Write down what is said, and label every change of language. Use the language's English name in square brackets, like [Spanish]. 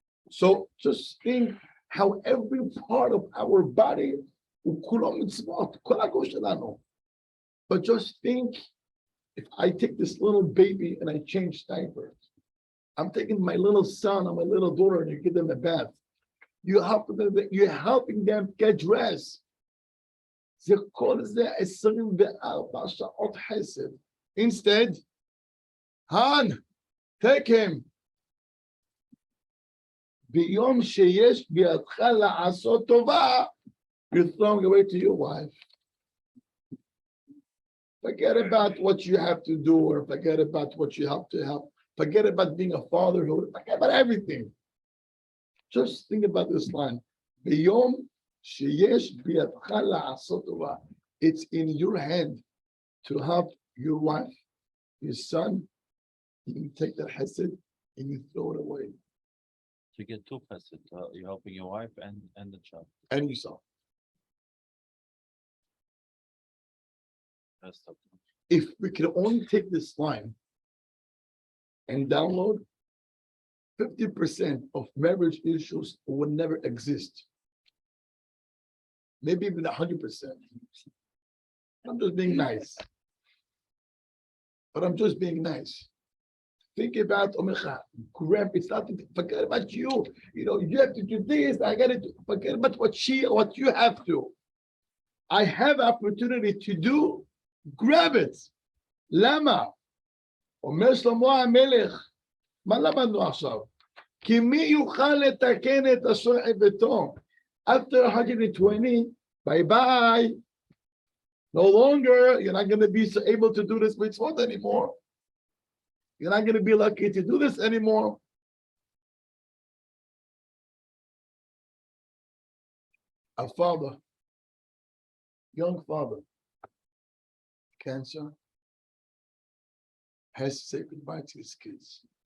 [English] So just think how every part of our body [Hebrew] וכולו מצוות, כל הגוף שלנו. [English] But just think, if I take this little baby and I change diapers, I'm taking my little son or my little daughter and you give them a bath. You're helping them get dressed. [Hebrew] זה כל זה 24 שעות חסד. [English] Instead, Han, take him. [Hebrew] ביום שיש בידך לעשות טובה, [English] you're throwing away to your wife. Forget about what you have to do, or forget about what you have to help. Forget about being a fatherhood. Forget about everything. Just think about this line. [Hebrew] ביום שיש בידך לעשות טובה. [English] It's in your hand to help your wife, your son. You take that chesed and you throw it away. You get two chesed. You're helping your wife and the child. And yourself. That's tough. If we could only take this line and download, 50% of marriage issues would never exist. Maybe even 100%. I'm just being nice. But I'm just being nice. Think about grab. It's not forget about you. You know, you have to do this. I got to forget about what you have to. I have opportunity to do. Grab it. [Hebrew] למה? אומר שלמה המלך, מה למדנו עכשיו? כי מי יוכל לתקן את אשר חטאתו? [English] After 120, bye-bye. No longer, you're not going to be able to do this mitzvot anymore. You're not going to be lucky to do this anymore. A father, young father, cancer, has to say goodbye to his kids.